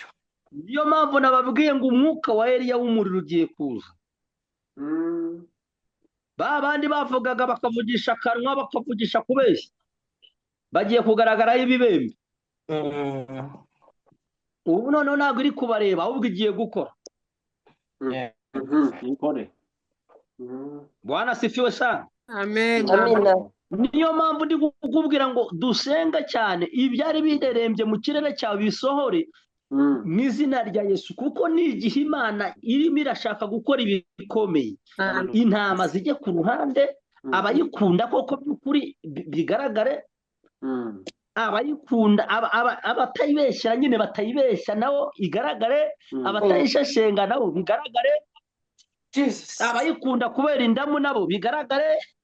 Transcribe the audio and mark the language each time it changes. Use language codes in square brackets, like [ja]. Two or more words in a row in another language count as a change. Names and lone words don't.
[rw] niyo mpamvu nababwiye ngo umwuka wa Eliya w'umuriro ugiye kuza. Ba bandi bavugaga bakavugisha akanwa bakavugisha kubeshya bagiye kugaragaraho ibibembe. Ubu noneho ntabwo iri kubareba ahubwo igiye gukora. [sw] Bwana asifiwe sana. [rw] amen Amina. Niyo mpamvu ndi kukubwira ngo dusenga cyane ibyari biderembye mu kirere cyawe bisohore mu izina rya Yesu, kuko ni igihe Imana irimo irashaka gukora ibikomeye. Intama zijye ku ruhande, abayikunda koko by'ukuri bigaragare, abayikunda abatayibeshya nyine batayibeshya nabo igaragare, abatayishashenga nabo bigaragare, abayikunda kubera indamu nabo bigaragare,